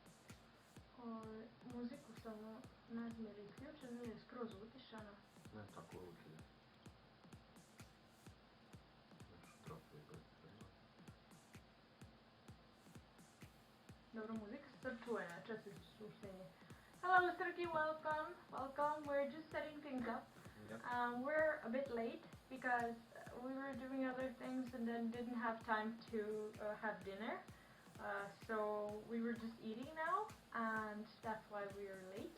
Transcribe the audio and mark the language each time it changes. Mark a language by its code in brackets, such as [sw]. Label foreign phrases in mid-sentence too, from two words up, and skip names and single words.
[hr] Muziku samo ne znam je li isključena ili je skroz utišana. Ne, tako uvijek ide. Znaš, trofe i gledaj. Dobro, muzika se sad čuje, ne često suštenje. [en] Hello Sergey, welcome. Welcome, we're just setting things up. Yep. We're a bit late because we were doing other things and then didn't have time to have dinner. So we were just eating now and that's why we are late.